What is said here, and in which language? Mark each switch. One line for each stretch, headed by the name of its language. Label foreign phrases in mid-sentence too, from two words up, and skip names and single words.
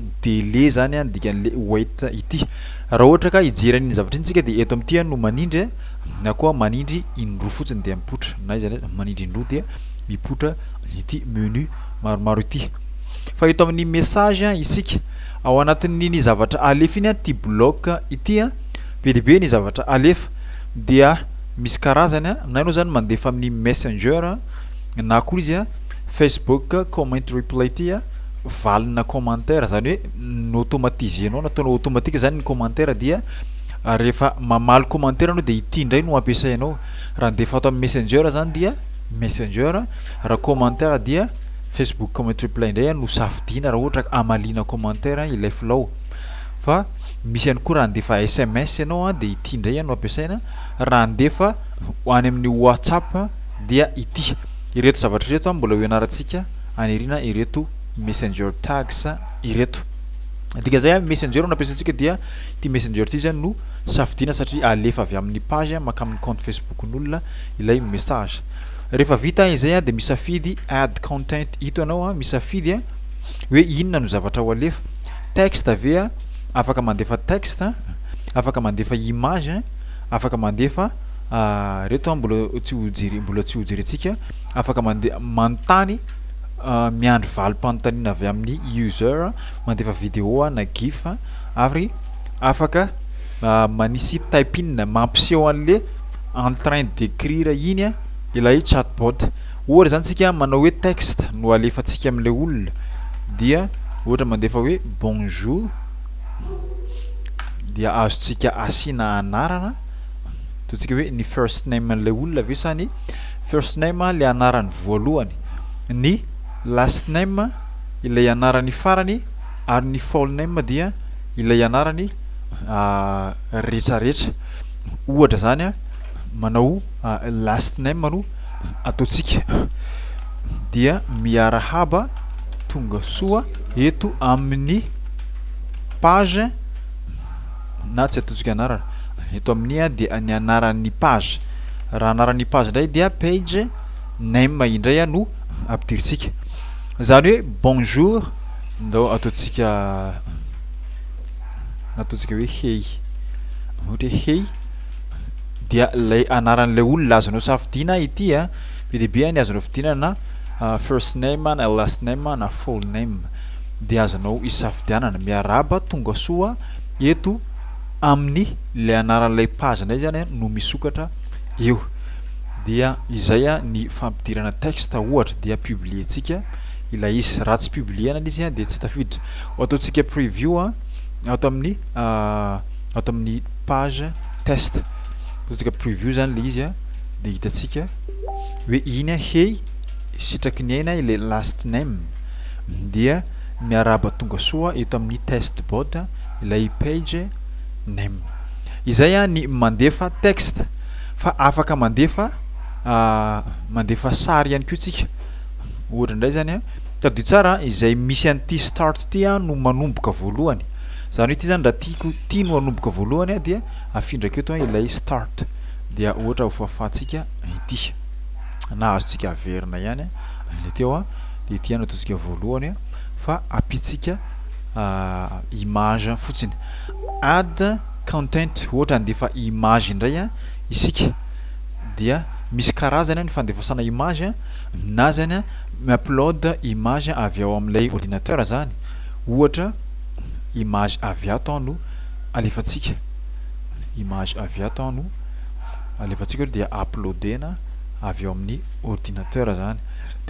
Malagasy: délai zany dikan'le wait ity raha ohatra ka ijery ny zavatra intsika de eto amin'ity no manindry na koa manindry indroa fotsiny de mipotra na izy manindry indroa dia mipotra ity menu maromaro ity fa eto amin'ny message isika ao anatin'ny zavatra alefa iny ty bloc ity be deabe ny zavatra alefa dia misy karazany na ianao zany mandefa amin'ny messenger na koa izy Facebook
English: comment reply
Malagasy: ty valina commentaire zany hoe n'automatisenao nataonao automatique zany ny commentaire dia rehefa mamaly commentaire anao de ity ndray no ampiasainao raha ndefa ato amin'ny messenger zany dia messenger raha commentaire dia Facebook
English: comment reply
Malagasy: ndray no safidina raha ohatra amalina commentaire ilay flow fa misy ihany koa raha ndefa SMS ianao de ity ndray no ampiasaina raha ndefa hoany amin'ny WhatsApp dia ity ireto zavatra reto mbola ianarantsika anirina ireto
English: messenger tags
Malagasy: ireto dika zay messenger no ampiasaintsika dia ty messenger ty zany no safidina satria alefa avy amin'ny page maka amin'ny compte Facebook n'olona ilay message rehefa vita izay de misafidy
English: add content
Malagasy: ito anao misafidy hoe inona no zavatra ho alefa texte avea afaka mandefa texte afaka mandefa image afaka mandefa reto mbola tsy hojerentsika afaka manontany miandry valim-panontaniana avy amin'ny user mandefa vidéo na GIF ary afaka manisy typing mampiseho an'le
French: en train d'écrire
Malagasy: iny ilay chatbot ohatra zany tsika manao hoe texte no alefantsika amin'le olona dia ohatra mandefa hoe bonjour dia azotsika asina anarana totsika hoe ny
English: first name
Malagasy: an'le olona ve sa ny
English: first name
Malagasy: le anarany voalohany ny
English: last name
Malagasy: ilay anarany farany ary ny
English: full name
Malagasy: dia ilay anarany rehetrarehetra ohatra zany manao
English: last name
Malagasy: no ataotsika dia miarahaba tonga soa eto amin'ny page na tsy ataotsika anarana eto amin'ny dia ny anaran'ny page raha anaran'ny page ndray dia
English: page name
Malagasy: indray no ampidiritsika zany hoe bonjour ndao ataontsika hoe hey ohatra hoe hey dia lay anaran'lay olona azonao safidiana ity a be deaibe ny azonao fidinana na
English: first name
Malagasy: na
English: last name
Malagasy: na full name dia azonao isafidianana miaraba tonga soa eto amin'ny lay anaran'lay page ndray zany no misokatra eo dia izay a ny fampidirana texte ohatra dia publier-tsika ilay izy raha tsy publiena izy a de tsy tafiditra ataontsika preview a ato amin'ny page test ataontsika preview zany le izy a de hitatsika hoe iny a hey sitraky ny aina ilay last name dia miaraba tonga soa eto amin'ny
English: test board
Malagasy: ilay
English: page name
Malagasy: izay a ny mandefa texte fa afaka mandefa sary ihany koa tsika ohatra indray zany a tadio tsara izay misy an'ity start ty a no manomboka voalohany zany hoe ty zany raha tiako ty no manomboka voalohany a dia afindraka eto ilay start dia ohatra ho fahafahantsika ity na azontsika averina ihany le teo a de ity ano ataontsika voalohany a fa apitsika image fotsiny
English: add content
Malagasy: ohatra andefa image indray a isika dia misy karazany ny fandefasana image na zany a mi-upload image avy ao amin'ilay ordinateur zany ohatra image avy ato no alefatsika image avy ato no alefatsika dia uploadena avy ao amin'ny ordinateur zany de